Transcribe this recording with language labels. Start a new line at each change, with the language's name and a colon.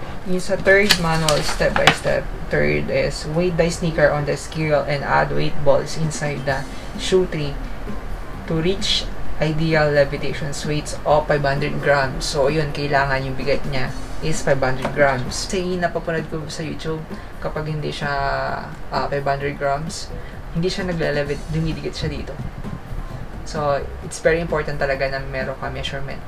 Filipino: Yung sa
English: third manual, step by step. Third is weight the sneaker on the scale and add weight balls inside the shoe tree to reach ideal levitation weights of 500 grams.
Filipino: So, yun, kailangan yung bigat niya is 500 grams. Kasi napapanood ko sa YouTube, kapag hindi siya 500 grams, hindi siya naglalevit, dumidikit siya dito.
English: So, it's very important
Filipino: talaga na meron ka
English: measurement.